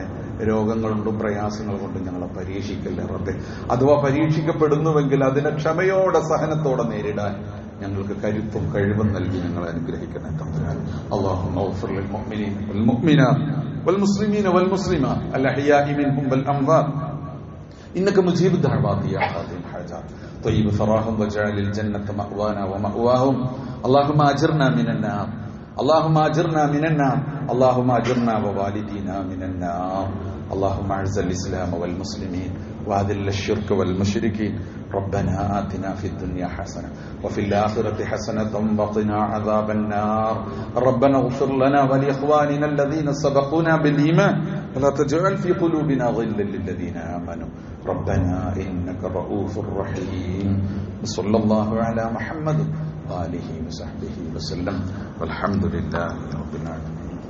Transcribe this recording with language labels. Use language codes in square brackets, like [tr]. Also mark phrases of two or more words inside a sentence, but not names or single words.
[ml] രോഗങ്ങൾ കൊണ്ടും പ്രയാസങ്ങൾ കൊണ്ടും ഞങ്ങളെ പരീക്ഷിക്കല്ലേ റബ്ബേ. അഥവാ പരീക്ഷിക്കപ്പെടുന്നുവെങ്കിൽ അതിനെ ക്ഷമയോടെ സഹനത്തോടെ നേരിടാൻ ഞങ്ങൾക്ക് കരുത്തും കഴിവും നൽകി ഞങ്ങളെ അനുഗ്രഹിക്കണേ തമ്പുരാൻ. [ar] اللهم اغفر للمؤمنين والمؤمنات والمسلمين والمسلمات الأحياء منهم والأموات إنك مجيب الدعوات يا قاضي الحاجات طيب ثراهم وجعل الجنة مأوانا ومأواهم اللهم أجرنا من النار اللهم أجرنا من النار اللهم أجرنا ووالدينا من النار اللهم أعز الإسلام والمسلمين وأذل الشرك والمشركين ربنا آتنا في الدنيا حسنة وفي الآخرة حسنة وقنا عذاب النار ربنا اغفر لنا ولإخواننا الذين سبقونا بالإيمان ولا تجعل في قلوبنا غلا للذين آمنوا ربنا إنك رؤوف رحيم صلى الله على محمد وآله وصحبه وسلم والحمد لله رب العالمين.